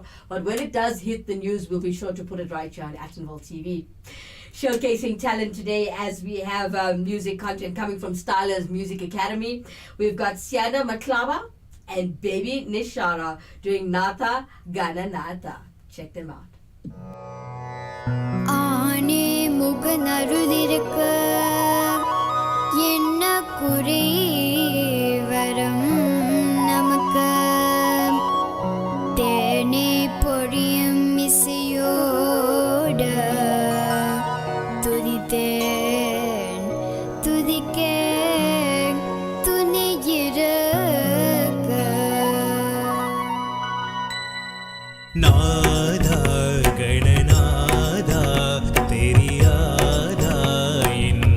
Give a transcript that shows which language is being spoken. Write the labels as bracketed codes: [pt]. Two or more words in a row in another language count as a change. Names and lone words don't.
[en] But when it does hit the news, we'll be sure to put it right here on Actonville TV. Showcasing talent today as we have music content coming from Stylers Music Academy. We've got Siana Maklava and Baby Nishara doing Natha Gana Natha. Check them out. [ta] ஆனே முகநருதிருக்க என்ன குறை வரும் நமக்கு தேனே பொழியும் இசையோடு துதித்தேன் துதிக்கேன் துணியிருக்க [hi] नादा गणनादा तेरी यादा